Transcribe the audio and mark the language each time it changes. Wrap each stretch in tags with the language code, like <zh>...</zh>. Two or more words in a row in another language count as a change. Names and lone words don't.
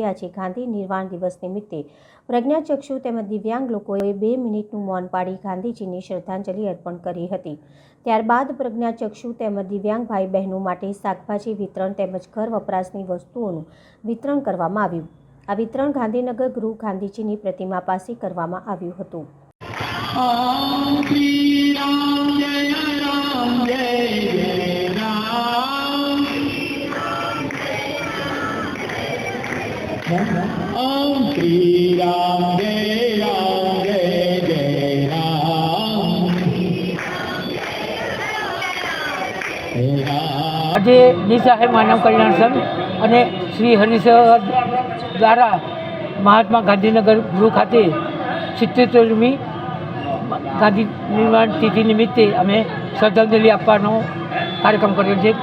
<gu>આજે ગાંધી નિર્વાણ દિવસ નિમિત્તે પ્રજ્ઞાચક્ષુ તેમજ દિવ્યાંગ લોકોએ 2 મિનિટનું મૌન પાડી ગાંધીજીને શ્રદ્ધાંજલિ અર્પણ કરી હતી. ત્યારબાદ પ્રજ્ઞાચક્ષુ તેમજ દિવ્યાંગ ભાઈ બહેનો માટે શાકભાજી વિતરણ તેમજ ઘર વપરાશની વસ્તુઓનું વિતરણ કરવામાં આવ્યું. આ વિતરણ ગાંધીનગર ગૃહ ગાંધીજીની પ્રતિમા પાસે કરવામાં આવ્યું હતું.</gu> <sa>ॐ श्री राम जय राम जय राम. ॐ श्री राम जय राम जय राम.</sa> <gu>આજે નિસહાય માનવ કલ્યાણ સંઘ અને શ્રી હરિસેવા દ્વારા મહાત્મા ગાંધીનગર ગૃહ ખાતે 77મી ગાંધી નિર્વાણ તિથિ નિમિત્તે અમે શ્રદ્ધાંજલિ આપવાનો કાર્યક્રમ કર્યો છે.</gu>